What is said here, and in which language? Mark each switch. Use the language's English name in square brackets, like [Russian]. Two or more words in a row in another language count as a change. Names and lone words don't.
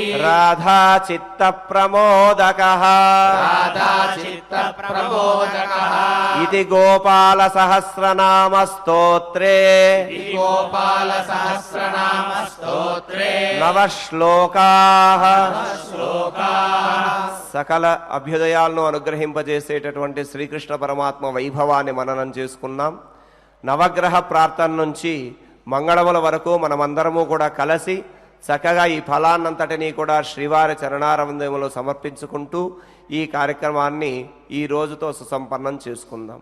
[Sanskrit] राधा चित्तप्रमोदकः राधा चित्तप्रबोधकः इति गोपालसहस्रनामस्तोत्रे गोपालसहस्रनामस्तोत्रे नवः श्लोकाः श्लोकाः [Telugu] సకల అభ్యుదయాలను అనుగ్రహింపజేసేటటువంటి శ్రీకృష్ణ పరమాత్మ వైభవాన్ని మననం చేసుకున్నాం. నవగ్రహ ప్రార్థన నుంచి మంగళముల వరకు మనమందరము కూడా కలిసి చక్కగా ఈ ఫలాన్నంతటినీ కూడా శ్రీవారి చరణారవిందములో సమర్పించుకుంటూ ఈ కార్యక్రమాన్ని ఈ రోజుతో సుసంపన్నం చేసుకుందాం.